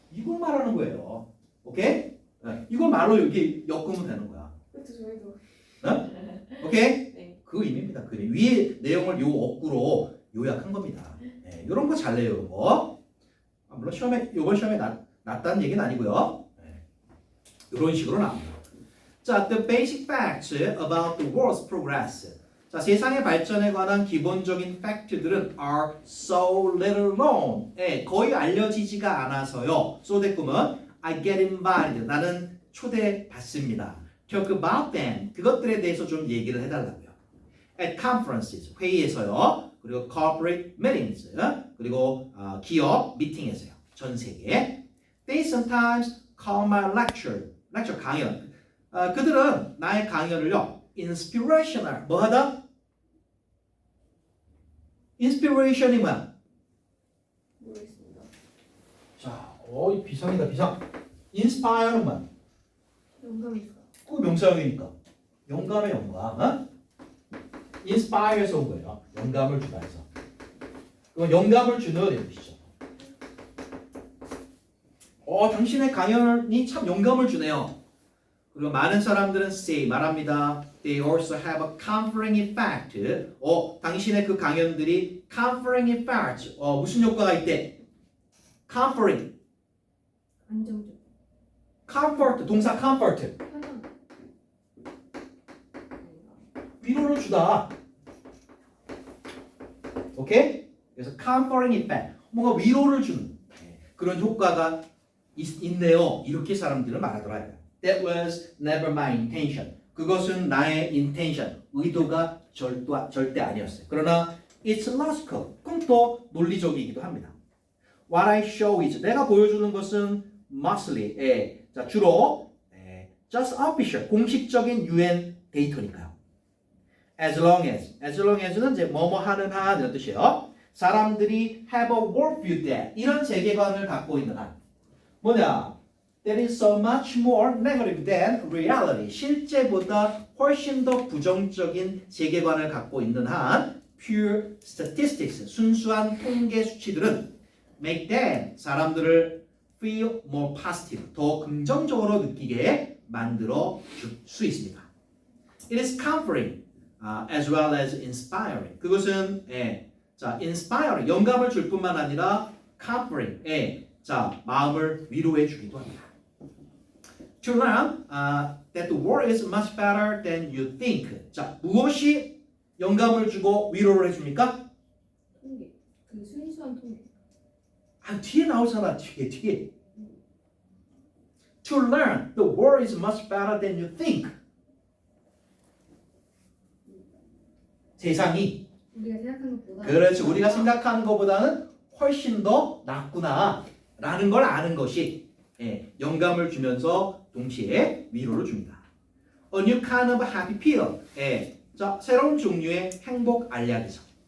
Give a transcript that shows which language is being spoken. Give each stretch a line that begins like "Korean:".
Korean: 이걸 말하는 거예요. 오케이? 이걸 말로 이렇게 엮으면 되는 거야. 그렇죠, 저희도. 오케이? 네. 그 의미입니다. 그 위에 내용을 요 어구로 요약한 겁니다. 이런 거 잘 내요, 이런 거. 물론 이번 시험에 났다는 얘기는 아니고요. 이런 식으로 나옵니다.
English: 자, the basic facts about the world's progress.
Korean: 자, 세상의 발전에 관한 기본적인 팩트들은
English: are so little known.
Korean: 거의 알려지지가 않아서요.
English: so
Korean: 됐구먼.
English: I get invited.
Korean: 나는 초대받습니다.
English: talk about them.
Korean: 그것들에 대해서 좀 얘기를 해달라고요.
English: at conferences.
Korean: 회의에서요. 그리고
English: corporate meetings.
Korean: 그리고 기업 미팅에서요. 전 세계.
English: They sometimes call my lecture
Korean: 강연. 그들은 나의 강연을요. inspirational. 뭐 하다? inspiration이 뭐야? 모르겠습니다. 자, 이 비상이다, 비상. inspire는 뭐야? 영감이 있어. 그 명사형이니까. 영감의 영감. inspire에서 온 거예요. 영감을 주다 해서. 그럼 영감을 주는 이런 뜻이죠. 당신의 강연이 참 영감을 주네요. 그리고 많은 사람들은 say 말합니다.
English: They also have a comforting effect.
Korean: 당신의 그 강연들이
English: comforting effect.
Korean: 무슨 효과가 있대? comforting. 안정적. comfort 동사 comfort. 편안. 위로를 주다. 오케이? 그래서 comforting effect. 뭔가 위로를 주는 그런 효과가 있네요. 이렇게 사람들은 말하더라고요.
English: That was never my intention.
Korean: 그것은 나의 intention, 의도가 절대 아니었어요. 그러나
English: it's logical.
Korean: 그럼 또 논리적이기도 합니다.
English: What I show is
Korean: 내가 보여주는 것은
English: mostly
Korean: 자, 주로
English: just official
Korean: 공식적인 UN 데이터니까요. As long as는 이제 뭐뭐 하는 한 이런 뜻이에요. 사람들이
English: have a worldview that
Korean: 이런 세계관을 갖고 있는 한 뭐냐?
English: that is so much more negative than reality.
Korean: 실제보다 훨씬 더 부정적인 세계관을 갖고 있는 한
English: pure statistics,
Korean: 순수한 통계 수치들은
English: make them,
Korean: 사람들을
English: feel more positive,
Korean: 더 긍정적으로 느끼게 만들어 줄 수 있습니다.
English: It is comforting as well as inspiring.
Korean: 그것은 자, inspiring, 영감을 줄 뿐만 아니라 comforting, 자, 마음을 위로해 주기도 합니다.
English: To learn that the world is much better than you think.
Korean: 자, 무엇이 영감을 주고 위로를 해줍니까? 통계. 그 순수한 통계. 뒤에 나오잖아. 뒤에.
English: To learn the world is much better than you think.
Korean: 세상이 우리가 생각하는 것보다. 그렇지. 우리가 생각하는 것보다는 훨씬 더 낫구나 라는 걸 아는 것이 영감을 주면서 동시에 위로를 줍니다.
English: A new kind of happy pill.
Korean: 자, 새로운 종류의 행복 알약이죠.